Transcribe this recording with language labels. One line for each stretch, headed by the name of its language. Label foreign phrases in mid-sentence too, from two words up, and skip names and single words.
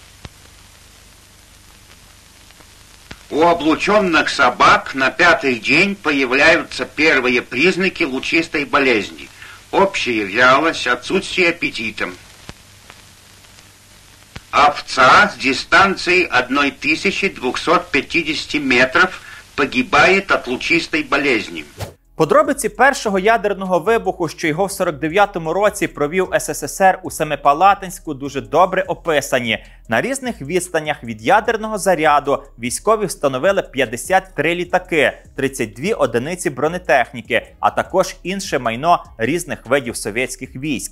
Russian: У облученных собак на 5-й день появляются первые признаки лучистой болезни. Общая вялость, отсутствие аппетита. Овца с дистанции 1250 метров погибает от лучистой болезни.
Ukrainian: Подробиці першого ядерного вибуху, що його в 49-му році провів СССР у Семипалатинську, дуже добре описані. На різних відстанях від ядерного заряду військові встановили 53 літаки, 32 одиниці бронетехніки, а також інше майно різних видів совєтських військ.